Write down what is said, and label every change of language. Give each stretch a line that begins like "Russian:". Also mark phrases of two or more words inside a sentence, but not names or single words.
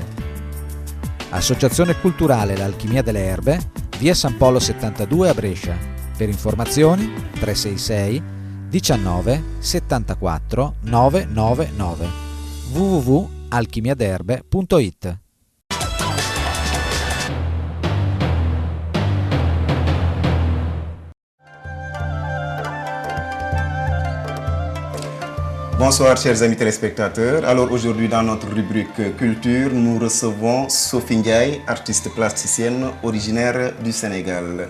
Italian: Associazione Culturale L'Alchimia delle Erbe, via San Polo 72 a Brescia. Per informazioni 366 19 74 999 www.alchimiaderbe.it.
French: Bonsoir chers amis téléspectateurs. Alors aujourd'hui dans notre rubrique culture, nous recevons Sophie Ndiaye, artiste plasticienne originaire du Sénégal.